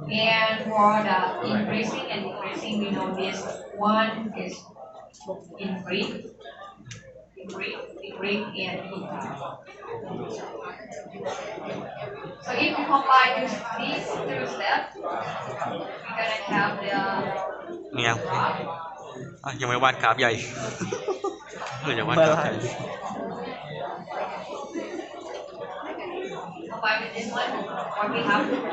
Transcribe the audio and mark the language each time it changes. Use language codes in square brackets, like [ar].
[en] And for the increasing and decreasing, we know this one is increase, decrease, decrease, and increase. So if you combine these two steps, we're gonna have the เนี่ย graph. [th] ยังไม่วาดกราฟใหญ่ ยังวาดกราฟใหญ่ [en] Combine with this one, what we have.